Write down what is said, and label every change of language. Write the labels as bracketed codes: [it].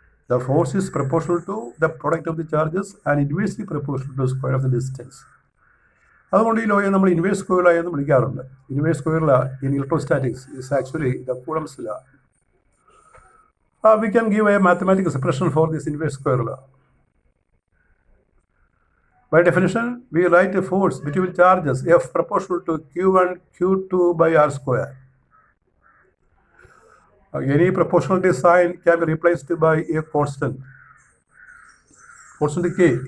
[en] The force is proportional to the product of the charges and inversely proportional to the square of the distance. [ml] അതുകൊണ്ട് ഈ ലോയെ നമ്മൾ [en] Inverse square law എന്ന് വിളിക്കാറുണ്ട്. Inverse square law in electrostatics is actually the Coulomb's law. We can give a mathematical expression for this inverse square law. By definition, we write a force between charges F proportional to Q1 Q2 by R square. Any proportionality sign can be replaced by a constant K.